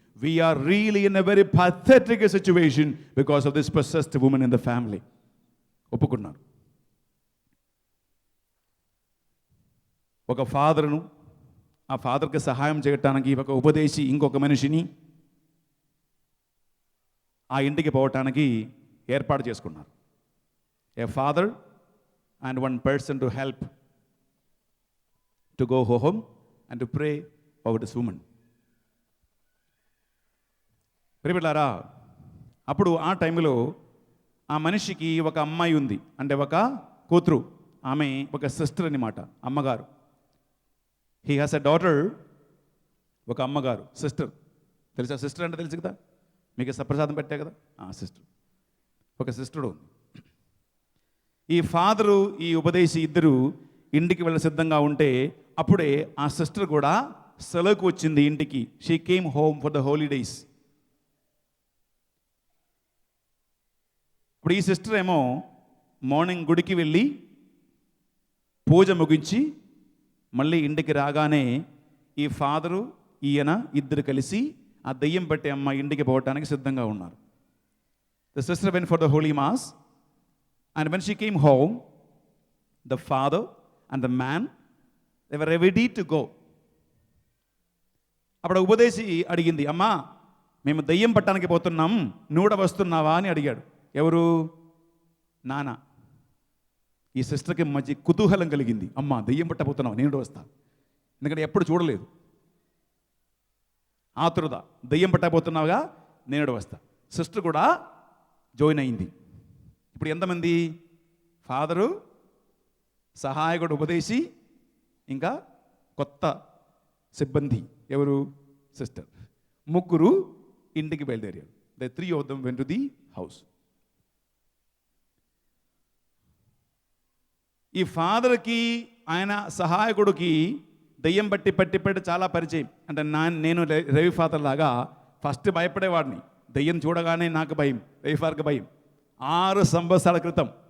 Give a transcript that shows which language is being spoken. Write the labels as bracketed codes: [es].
[en] We are really in a very pathetic situation because of this possessed women in the family. [te] ఒప్పుకున్నారు. ఒక ఫాదర్ను, ఆ ఫాదర్కి సహాయం చేయటానికి ఒక ఉపదేశి ఇంకొక మనిషిని ఆ ఇంటికి పోవటానికి ఏర్పాటు చేసుకున్నారు. [en] A father and one person to help to go home and to pray over this woman. [te] ప్రియబిడ్డలారా, అప్పుడు ఆ టైంలో ఆ మనిషికి ఒక అమ్మాయి ఉంది, అంటే ఒక కూతురు, ఆమె ఒక సిస్టర్ అన్నమాట, అమ్మగారు. [en] he has a daughter, [te] ఒక అమ్మగారు, సిస్టర్. తెలుసా సిస్టర్ అంటే? తెలుసు కదా, మీకు సప్రసాదం పెట్టే కదా, సిస్టర్. ఒక సిస్టర్ ఉంది. ఈ ఫాదరు, ఈ ఉపదేశి ఇద్దరు ఇంటికి వెళ్ళ సిద్ధంగా ఉంటే అప్పుడే ఆ సిస్టర్ కూడా సెలవుకు వచ్చింది ఇంటికి. [en] She came home for the holidays. [te] ఇప్పుడు ఈ సిస్టర్ ఏమో మార్నింగ్ గుడికి వెళ్ళి పూజ ముగించి మళ్ళీ ఇంటికి రాగానే ఈ ఫాదరు, ఈయన ఇద్దరు కలిసి ఆ దెయ్యం పట్టే అమ్మ ఇంటికి పోవటానికి సిద్ధంగా ఉన్నారు. [en] The sister went for the holy mass and when she came home, the father and the man, they were ready to go. [te] అప్పుడు ఉపదేశి అడిగింది, అమ్మా మేము దెయ్యం పట్టడానికి పోతున్నాం, నువ్వు వస్తున్నావా అని అడిగాడు. ఎవరు? నాన్న. ఈ సిస్టర్కి మంచి కుతూహలం కలిగింది, అమ్మా దెయ్యం పట్టబోతున్నావు, నేను వస్తా. ఎందుకంటే ఎప్పుడు చూడలేదు. ఆతురత, దెయ్యం పట్టబోతున్నావుగా, నేను వస్తా. సిస్టర్ కూడా జాయిన్ అయింది. ఇప్పుడు ఎంతమంది? ఫాదరు, సహాయకుడు ఉపదేశి, ఇంకా కొత్త సిబ్బంది ఎవరు? సిస్టర్. ముగ్గురు ఇంటికి బయలుదేరారు. [en] The 3 of them went to the house. [te] ఈ ఫాదర్కి ఆయన సహాయకుడికి దెయ్యం పట్టి చాలా పరిచయం. అంటే నేను రవి ఫాదర్ లాగా ఫస్ట్ భయపడేవాడిని. దెయ్యం చూడగానే నాకు భయం, రవి ఫాదర్కి భయం. 6 సంవత్సరాల క్రితం.